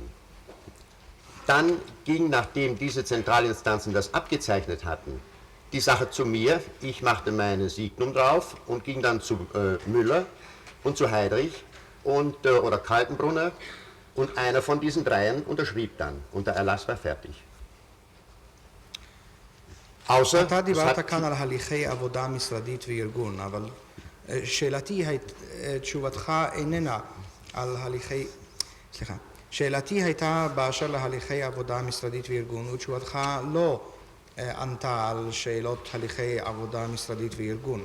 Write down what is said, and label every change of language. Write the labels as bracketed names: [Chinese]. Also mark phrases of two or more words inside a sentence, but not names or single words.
[German] Dann ging, nachdem diese Zentralinstanzen das abgezeichnet hatten, die Sache zu mir. Ich machte meine Signum drauf und ging dann zu Müller und zu Heydrich oder Kaltenbrunner. Und einer von diesen dreien unterschrieb dann und der Erlass war fertig. außer... [Hebrew] אתה דיברת כאן על הליכי עבודה משרדית וארגון, אבל תשובתך איננה על הליכי... סליחה. שאלתי הייתה באשר להליכי עבודה משרדית וארגון, ותשובתך לא ענתה על שאלות הליכי עבודה משרדית וארגון.